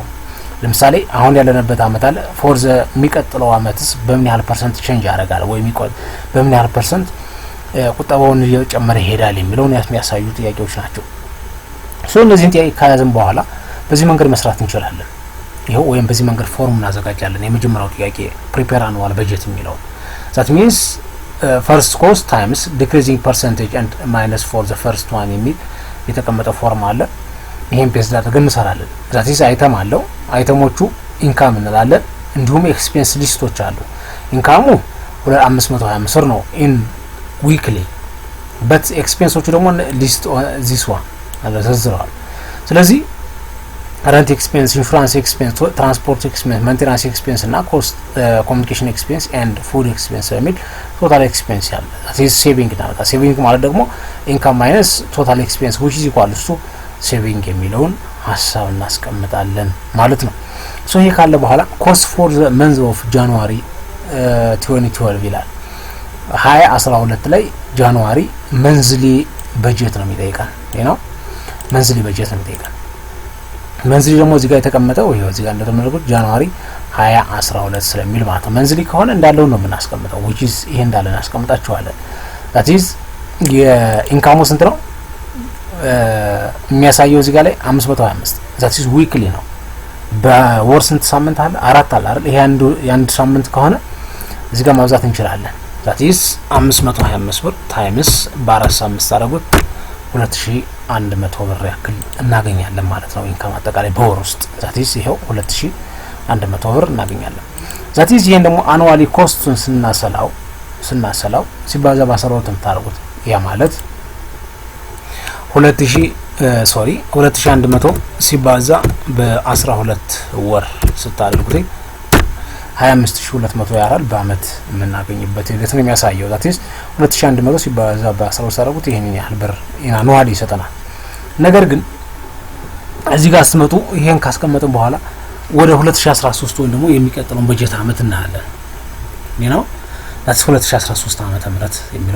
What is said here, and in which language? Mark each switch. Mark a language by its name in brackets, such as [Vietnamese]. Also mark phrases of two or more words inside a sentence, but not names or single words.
[Amharic] ለምሳሌ አሁን ያለንበት አመት አለ። [English] for the [Amharic] የሚቀጥለው አመትስ በምን ያህል [English] percent change [Amharic] ያደርጋል ወይ በምን ያህል ፐርሰንት ቁጠባውን እየጨመረ ይሄዳል የሚለውን የሚያሳዩ ጥያቄዎች ናቸው። እነዚህን ጥያቄ ከያዝን በኋላ በዚህ መንገድ መስራት እንችላለን። ይሄው ወይም በዚህ መንገድ ፎርም እናዘጋጃለን። የመጀመሪያው ጥያቄ [English] prepare annual [Amharic] በጀት የሚለው [English] that means first cost times decreasing percentage and minus for the first one [Amharic] የሚል የተቀመጠ ፎርም አለ። ይሄን ፔስት አድርገን እንሰራለን። [English] that is [Amharic] አይተም አለው። አይተሞቹ ኢንካም እንላለን። እንዲሁም ኤክስፔንስ ሊስቶች አሉ። ኢንካሙ 525 ብር ነው [English] in weekly but [Amharic] ኤክስፔንሶቹ ደግሞ [English] list this one [Amharic] ተዘርዝረዋል። ስለዚህ [English] rent expense, insurance expense, transport expense, maintenance expense [Amharic] እና [English] cost communication expense and food expense [Amharic] የሚል [English] total expense [Amharic] ያለ [English] at least saving [Amharic] ነው። ሴቪንግ ማለት ደግሞ [English] income minus total expense which is equal to saving [Amharic] የሚለውን ሀሳብ እናስቀምጣለን ማለት ነው። ይሄ ካለ በኋላ [English] cost for the month of January [Amharic] 2012 ይላል። 2012 ላይ [English] January monthly [Amharic] በጀት ነው የሚጠይቀን ነው። መንዝሊ በጀት ነው የሚጠይቀን። መንዝሊ ደግሞ እዚህ ጋር የተቀመጠው ይሄው እዚህ ጋር እንደተመለከቱት ጃንዋሪ 2012 ስለሚል ማለት ነው። መንዝሊ ከሆነ እንዳለው ነው የምናስቀምጠው [English] which is [Amharic] ይሄ እንዳለ እናስቀምጣቸዋለን። [English] that is [Amharic] የኢንካሙ ስንት ነው የሚያሳየው እዚህ ጋር ላይ 525 [English] that is weekly [Amharic] ነው። በወር ስንት ሳምንት አለ? 4 አለ አይደል? ይሄ አንድ ሳምንት ከሆነ እዚህ ጋር ማብዛት እንችላለን። [English] that is [Amharic] 525 ብር ታይምስ በ4 ሳምንት ታደርጉት 2100 ብር ያክል እናገኛለን ማለት ነው። ኢንካም አጠቃላይ በወር ውስጥ [English] that is [Amharic] ይሄው 2100 ብር እናገኛለን። [English] that is [Amharic] ይሄን ደግሞ አኑዋሊ ኮስቱን ስናሰላው ሲባዛ በ12 ታደርጉት ያ ማለት 2100 ሲባዛ በ12 ወር ስታደርጉት 25200 ያራል በአመት የምናገኝበት ሂደት ነው የሚያሳየው። [English] that is [Amharic] 2100 ሲባዛ በ12 ታደርጉት ይሄንን ያህል ብር አኑዋሊ ይሰጠናል። ነገር ግን እዚህ ጋር ስትመጡ ይሄን ካስቀመጥን በኋላ ወደ 2013 ወይም ደግሞ የሚቀጥለው በጀት አመት እናያለን። ነው that's 2013 ዓመተ ምህረት የሚለውን